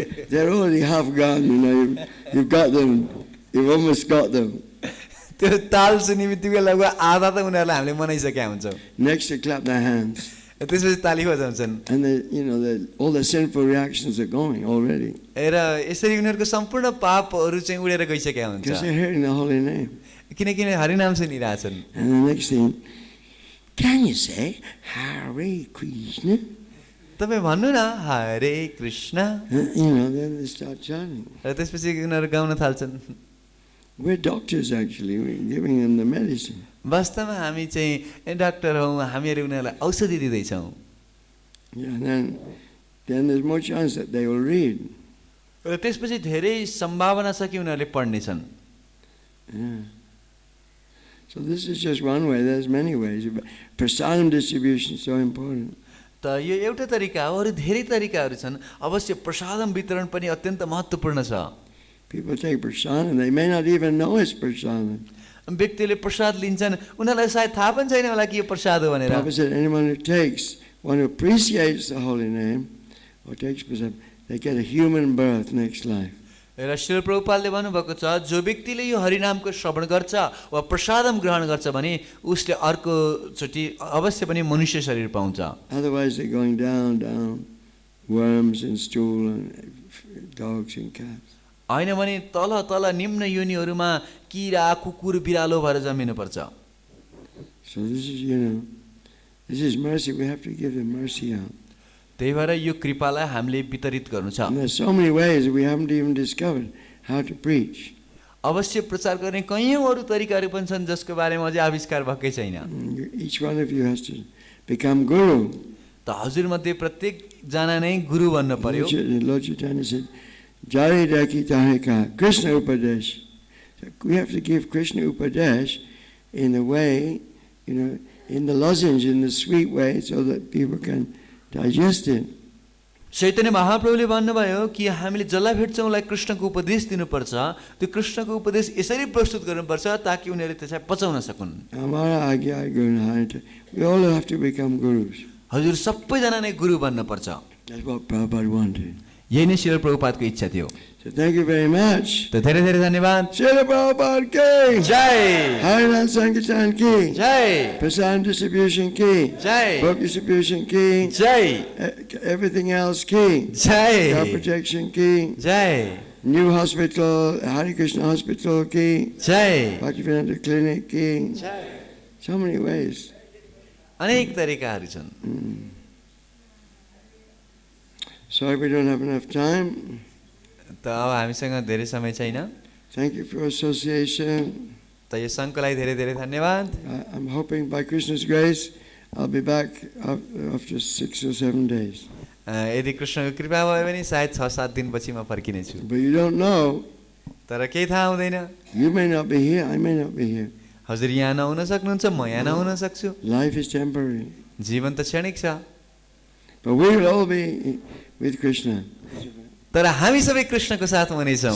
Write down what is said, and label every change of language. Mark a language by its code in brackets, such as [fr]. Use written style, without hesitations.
[en] They're already half gone, You've got them. You've almost got them. [ne] त्यो ताल सुन्ने बित्तिकै लगभग आधा त उनीहरूलाई हामीले मनाइसकेका हुन्छौँ। [en] Next, they clap their hands. [ne] त्यसपछि ताली बजाउँछन् [en] And all the sinful reactions are going already. [ne] र यसरी उनीहरूको सम्पूर्ण पापहरू चाहिँ उडेर गइसकेका हुन्छ [en] Because they're hearing the holy name. [ne] किनकि हरिनाम सुनिरहेछन् [en] And the next thing, can you say Hare Krishna? [ne] तपाईँ भन्नु न हरे Krishna [en] Then they start chanting. [ne] र त्यसपछि उनीहरू गाउन थाल्छन् [en] We're doctors actually, we're giving them the medicine. [ne] वास्तवमा हामी चाहिँ डाक्टर हौँ हामीहरू उनीहरूलाई औषधि दिँदैछौँ [en] Yeah, and then there's more chance that they will read. [ne] र त्यसपछि धेरै सम्भावना छ कि उनीहरूले पढ्नेछन् [en] Yeah. So this is just one way, there's many ways. Prasadam distribution is so important. [ne] त यो एउटा तरिका हो अरू धेरै तरिकाहरू छन् अवश्य प्रसादम वितरण पनि अत्यन्त महत्त्वपूर्ण छ [en] People take prasadam, they may not even know it's prasadam. [ne] व्यक्तिले प्रसाद लिन्छन् उनीहरूलाई सायद थाहा पनि छैन होला कि यो प्रसाद हो भनेर [en] Prabhupada said anyone who takes, one who appreciates the holy name, or takes prasadam, they get a human birth next life. [ne] र श्रील प्रभुपादले भन्नुभएको छ जो व्यक्तिले यो हरिनामको श्रवण गर्छ वा प्रसादम ग्रहण गर्छ भने उसले अर्कोचोटि अवश्य पनि मनुष्य शरीर पाउँछ [en] Otherwise they're going down, down, worms and stool and dogs and cats. [ne] होइन भने तल तल निम्न योनिहरूमा किरा कुकुर बिरालो भएर जमिनुपर्छ [en] So this is, this is mercy. We have to give the mercy out. [ne] त्यही भएर यो कृपालाई हामीले वितरित गर्नु छ [en] And there's so many ways we haven't even discovered how to preach. [ne] अवश्य प्रचार गर्ने कयौँ अरू तरिकाहरू पनि छन् जसको बारेमा अझै आविष्कार भएकै छैन [en] Each one of you has to become guru. [ne] त हजुरमध्ये प्रत्येकजना नै गुरु बन्न पर्यो [en] Lord Chaitanya said, [bn] Jari Daki Tahika, [en] Krishna Upadesh. So we have to give Krishna Upadesh in the way, in the lozenge, in the sweet way, so that people can digest it. [ne] Chaitanya महाप्रभुले भन्नुभयो कि हामीले जसलाई भेट्छौँ उसलाई कृष्णको उपदेश दिनुपर्छ त्यो कृष्णको उपदेश यसरी प्रस्तुत गर्नुपर्छ ताकि उनीहरूले त्यसलाई पचाउन सकुन् [bn] Amara Agya Guru. [en] We all have to become gurus. [ne] हजुर सबैजना नै गुरु बन्न पर्छ [en] That's what Prabhupada wanted. [ne] यही नै श्रील प्रभुपादको इच्छा थियो [en] So thank you very much. [ne] त धेरै धेरै धन्यवाद [en] Srila Prabhupada ki. [ne] जय [en] Harinam Sankirtan ki. [ne] जय [en] Prasadam distribution ki. [ne] जय [en] Book distribution ki. [ne] जय [en] Everything else ki. [ne] जय [en] Child protection ki. [ne] जय [en] New hospital, Hare Krishna hospital ki. [ne] जय [en] Bhaktivedanta clinic ki. [ne] जय [en] So many ways. [ne] अनेक तरिकाहरू छन् [en] Sorry we don't have enough time. [ne] त अब हामीसँग धेरै समय छैन [en] Thank you for association. [ne] त यो सङ्घको लागि धेरै धेरै धन्यवाद [en] I'm hoping by Krishna's grace I'll be back after 6 or 7 days. [ne] यदि कृष्णको कृपा भयो भने सायद 6-7 दिनपछि म फर्किनेछु [en] But you don't know. [ne] तर केही थाहा हुँदैन [en] You may not be here, I may not be here. [ne] हजुर यहाँ नहुन सक्नुहुन्छ म यहाँ नहुन सक्छु [en] Life is temporary. [ne] जीवन त क्षणिक छ [en] But we will all be with Krishna. [ne] तर हामी सबै कृष्णको साथ हुनेछौँ